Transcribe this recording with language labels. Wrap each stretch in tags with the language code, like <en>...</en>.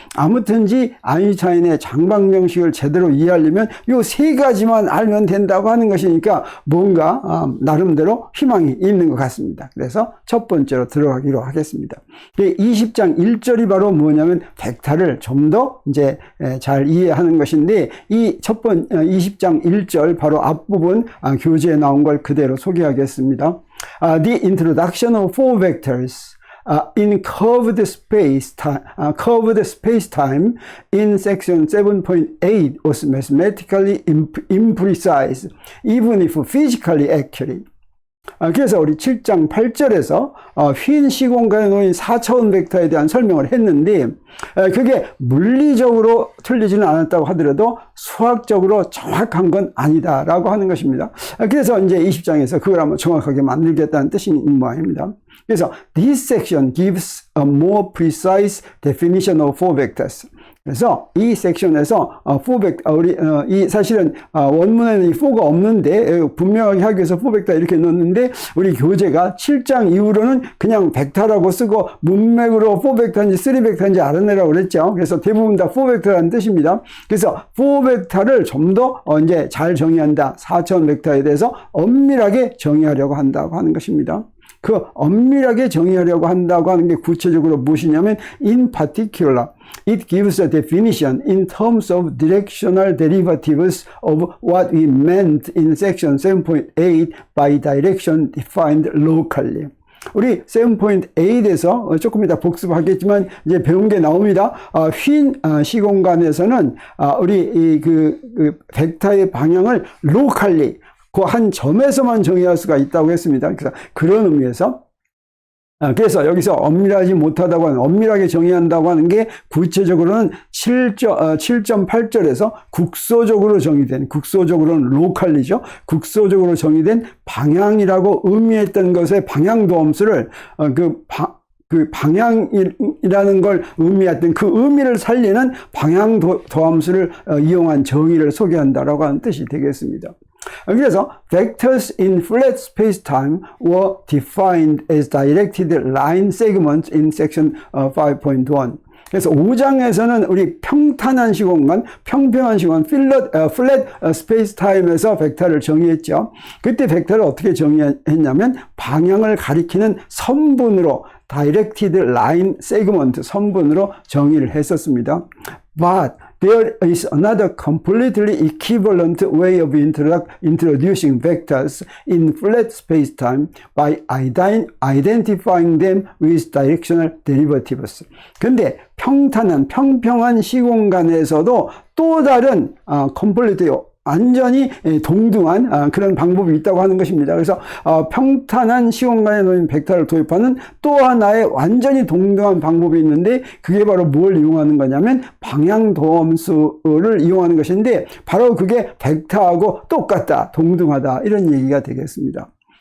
<ko>아무튼지 아인슈타인의 장방정식을 제대로 이해하려면 이 3가지만 알면 된다고 하는 것이니까 뭔가 나름대로 희망이 있는 것 같습니다. 그래서 첫 번째로 들어가기로 하겠습니다. 20장 1절이 바로 뭐냐면 벡터를 좀 더 이제 잘 이해하는 것인데, 이 20장 1절 바로 앞부분 교재에 나온 걸 그대로 소개하겠습니다.</ko> <en>The introduction of four vectors in curved space-time in section 7.8 was mathematically imprecise, even if physically accurate.</en> <ko>그래서 우리 7장 8절에서 휜 시공간에 놓인 4차원 벡터에 대한 설명을 했는데, 그게 물리적으로 틀리지는 않았다고 하더라도 수학적으로 정확한 건 아니다라고 하는 것입니다. 그래서 이제 20장에서 그걸 한번 정확하게 만들겠다는 뜻이 있는 모양입니다. 그래서</ko> <en>this section gives a more precise definition of four vectors.</en> <ko>그래서 이 섹션에서 우리 사실은 원문에는 이 4가 없는데 분명하게 하기 위해서 4벡터 이렇게 넣었는데, 우리 교재가 7장 이후로는 그냥 벡터라고 쓰고 문맥으로 4벡터인지 3벡터인지 알아내라고 그랬죠. 그래서 대부분 다 4벡터라는 뜻입니다. 그래서 4벡터를 좀 더 이제 잘 정의한다. 4차원 벡터에 대해서 엄밀하게 정의하려고 한다고 하는 것입니다. 그 엄밀하게 정의하려고 한다고 하는 게 구체적으로 무엇이냐면</ko> <en>in particular it gives a definition in terms of directional derivatives of what we meant in section 7.8 by direction defined locally.</en> <ko>우리 7.8에서 조금 이따 복습하겠지만 이제 배운 게 나옵니다. 휜 시공간에서는 우리 그 벡터의 방향을 locally 그 한 점에서만 정의할 수가 있다고 했습니다. 그래서 그런 의미에서 그래서 여기서 엄밀하지 못하다고 하는, 엄밀하게 정의한다고 하는 게 구체적으로는 7.8절에서 국소적으로 정의된, 국소적으로는 로컬리죠. 국소적으로 정의된 방향이라고 의미했던 것의 방향도함수를 그 방향이라는 걸 의미했던 그 의미를 살리는 방향 도함수를 이용한 정의를 소개한다라고 하는 뜻이 되겠습니다. 그래서</ko> <en>vectors in flat space-time were defined as directed line segments in section 5.1.</en> <ko>그래서 5장에서는 우리 평탄한 시공간, 평평한 시공간, 플랫 스페이스 타임에서 벡터를 정의했죠. 그때 벡터를 어떻게 정의했냐면 방향을 가리키는 선분으로</ko> <en>directed line segment</en> <ko>선분으로 정의를 했었습니다.</ko> <en>But there is another completely equivalent way of introducing vectors in flat space-time by identifying them with directional derivatives.</en> <ko>근데 평평한 시공간에서도 또 다른 complete 완전히 동등한 그런 방법이 있다고 하는 것입니다. 그래서 평탄한 시공간에 놓인 벡터를 도입하는 또 하나의 완전히 동등한 방법이 있는데 그게 바로 뭘 이용하는 거냐면 방향도함수를 이용하는 것인데 바로 그게 벡터하고 똑같다, 동등하다 이런 얘기가 되겠습니다.</ko>